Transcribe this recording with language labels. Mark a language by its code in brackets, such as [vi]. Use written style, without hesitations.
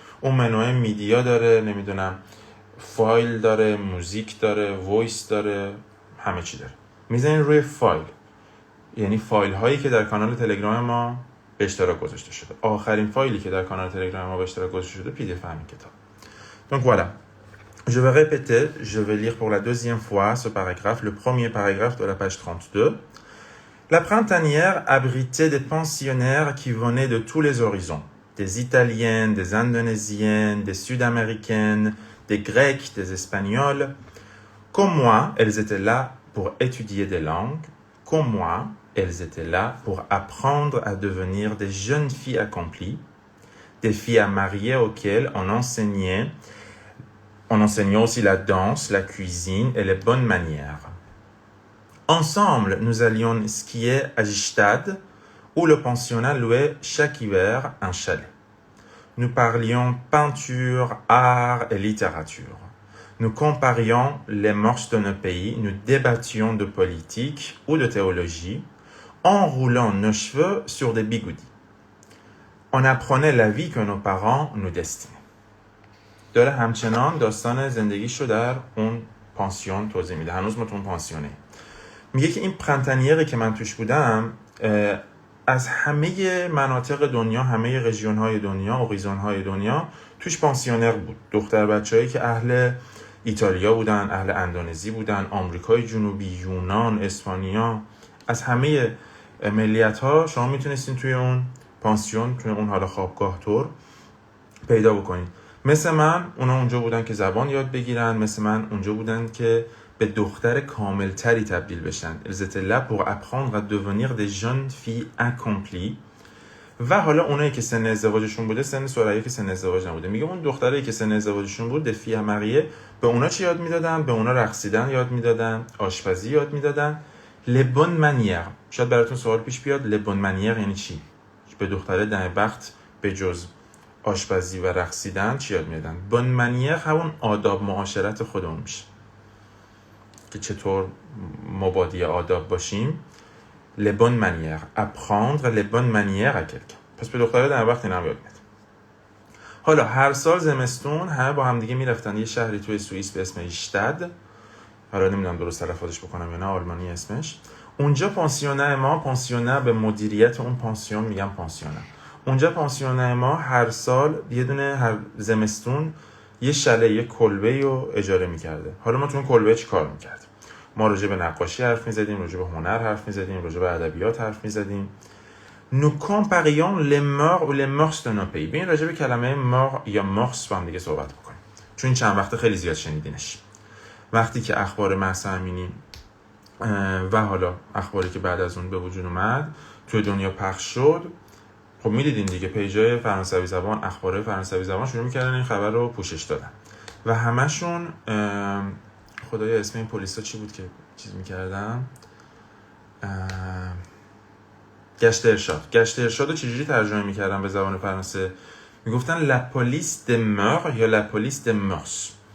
[fa] اون منو میدیا داره، نمیدونم فایل داره، موزیک داره، وایس داره، همه چی داره. میزنین روی فایل. یعنی فایل هایی که در کانال تلگرام ما به اشتراک گذاشته شده. آخرین فایلی که در کانال تلگرام ما به اشتراک گذاشته شده پی دی اف همین کتاب. [fr] Donc voilà. Je vais répéter, je vais lire pour la deuxième fois ce paragraphe, le premier paragraphe de la page 32. La printanière abritait des pensionnaires qui venaient de tous les horizons, des Italiennes, des Indonésiennes, des Sud-Américaines, des Grecs, des Espagnols. Comme moi, elles étaient là pour étudier des langues. Comme moi, elles étaient là pour apprendre à devenir des jeunes filles accomplies, des filles à marier auxquelles on enseignait aussi la danse, la cuisine et les bonnes manières. Ensemble, nous allions skier à Gstaad, où le pensionnat louait chaque hiver un chalet. Nous parlions peinture, art et littérature. Nous comparions les mœurs de nos pays, nous débattions de politique ou de théologie, en roulant nos cheveux sur des bigoudis. On apprenait la vie que nos parents nous destinaient. [fa] داره همچنان داستان زندگیش رو در اون پانسیون توضیح میده. هنوز ما تو اون پانسیونه. میگه که این پرنتانیری که من توش بودم از همه مناطق دنیا، همه رژیون های دنیا، اوریزون های دنیا توش پانسیونر بود. دختر بچه‌هایی که اهل ایتالیا بودن، اهل اندونزی بودن، آمریکای جنوبی، یونان، اسپانیا، از همه ملیت ها شما میتونستین توی اون پانسیون، توی اون حالا خوابگاه تور پیدا بکنید. مثل من اونا اونجا بودن که زبان یاد بگیرن، مثل من اونجا بودن که به دختر کاملتری تبدیل بشن. [fr] Elles étaient là pour apprendre à devenir des jeunes filles accomplies. [fa] و حالا اونایی که سن ازدواجشون بوده، سن سرعی که سن ازدواج نبوده. میگه اون دخترایی که سن ازدواجشون بود، [fr] des filles à marier، [fa] به اونا چی یاد میدادن؟ به اونا رقصیدن یاد میدادن، آشپزی یاد میدادن. [fr] les bonnes manières. [fa] شاید براتون سوال پیش بیاد [fr] les bonnes manières [fa] یعنی چی؟ به دختره دمبخت به جز آشپزی و رقصیدن چی یاد میدادن؟ بون منیر همون آداب معاشرت خودمون میشه که چطور مبادی آداب باشیم. [fr] les bonnes manières, apprendre les bonnes manières à quelqu'un. [fa] پس به دختره در وقت اینا هم یاد میدن. حالا هر سال زمستون همه با هم دیگه میرفتن یه شهری توی سوئیس به اسم اشتاد. حالا نمیدونم درست تلفظش بکنم یا نه، آلمانی اسمش. اونجا پانسیونه ما، پانسیونه به مدیریت اون پانسیون میگم پانسیونه. اونجا پانسیونه ما هر سال یه دونه هر زمستون یه شله، یه کلبه‌ای رو اجاره می‌کرده. حالا ما تو اون کلبه چی کار می‌کردیم؟ ما راجع به نقاشی حرف می‌زدیم، راجع به هنر حرف می‌زدیم، راجع به ادبیات حرف می‌زدیم. [fr] Nous comparions les mœurs ou les mœurs de nos pays. [fa] ببین راجع به کلمه مار یا مارس با هم دیگه صحبت بکنیم. چون این چند وقته خیلی زیاد شنیدینش. وقتی که اخبار مهسا امینی و حالا اخباری که بعد از اون به وجود اومد توی دنیا پخش شد، خب میدیدین دیگه پیجای فرانسوی زبان، اخبار فرانسوی زبان شروع میکردن این خبر رو پوشش دادن و همشون خدایا اسم این پلیسا چی بود که چیز میکردن؟ گشت ارشاد رو چجوری ترجمه میکردن به زبان فرانسه؟ میگفتن لا پلیس د مور یا لا پلیس د مورس.